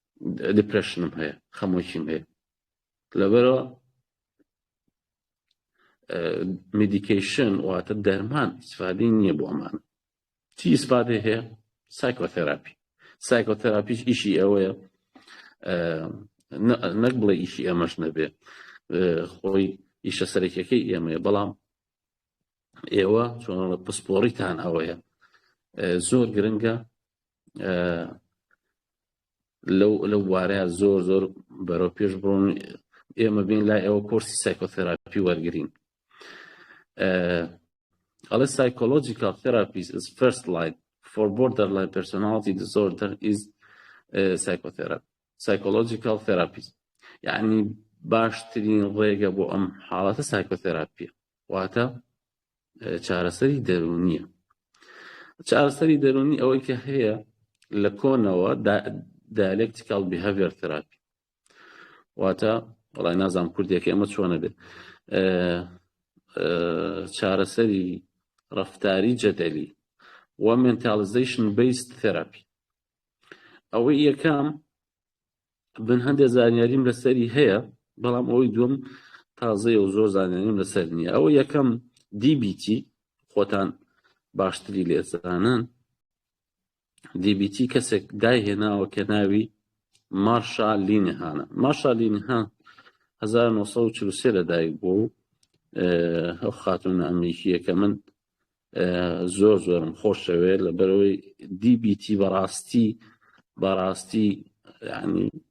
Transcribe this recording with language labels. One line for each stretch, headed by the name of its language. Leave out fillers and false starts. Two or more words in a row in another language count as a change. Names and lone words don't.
Central Kurdish: دیپرشنم هەیە خەمۆکیم هەیە لەبەرەوە مدیکیشن واتە دەرمان ئیسفادەی نییە بۆ ئەمانە چی ئیسفادەی هەیە سایکۆتەراپیش ئیشی ئەوەیە نەک بڵێ ئیشی ئەمەش نەبێ خۆی ئیشە سەرەکیەکەی ئێمەیە بەڵام ئێوە چۆنە پسپۆڕیتان ئەوەیە زۆر گرنگە لەو وارەیە زۆر بەرەو پێش بڕۆن ئێمە بین لای ئەوە کۆرسی سایکۆتەراپی وەرگرین ئەڵێ
English: psychological therapies is first line for borderline personality disorder is psychological therapies
Central Kurdish: یعنی باشترین ڕێگە بۆ ئەم حاڵەتە سایکۆتەراپیە واتە چارەسەری دەرونیە چارەسەری دەرونی ئەوەی کە هەیە لە کۆنەوە
English: dialectical behavior therapy
Central Kurdish: واتە وڵای نازام کوردیەکە ئەمە چۆنە بێت چارەسەری ڕەفتاری جەدەلی و
English: mentalization based therapy
Central Kurdish: ئەوەی یەکەم بن هەندێک زانیاریم لەسەری هەیە بەڵام ئەوەی دووەم تازەیە و زۆر زانیاریم لەسەر نییە ئەوە یەکەم DBT خۆتان باشتری لێزانن DBT کەسێک داهێناوە کە ناوی مارشا لینهانە مارشا لینهان 1943 لەدایک بوو ئەو خاتونە ئەمریکیە کە من زۆرم خۆشەوێت لەبەرەوەی DBT بەڕاستی یعنی